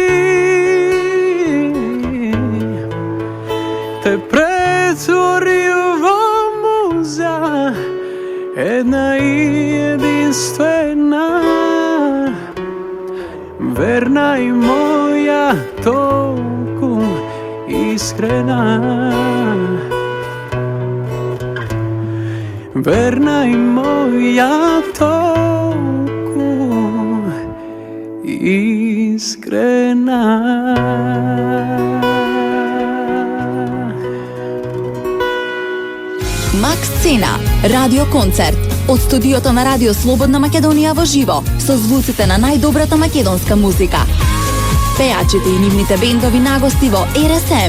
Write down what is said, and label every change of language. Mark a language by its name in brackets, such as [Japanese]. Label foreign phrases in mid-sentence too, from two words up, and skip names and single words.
[Serbian] Te pretvorio muza, jedna i jedinstvena, verna i moja toku iskrena. Verna i moja toku iskrena. [Macedonian] Макс Цена, радиоконцерт од студиото на Радио Слободна Македонија во живо, со звуците на најдобрата македонска музика. Пејачите и нивните бендови нагости во РСМ.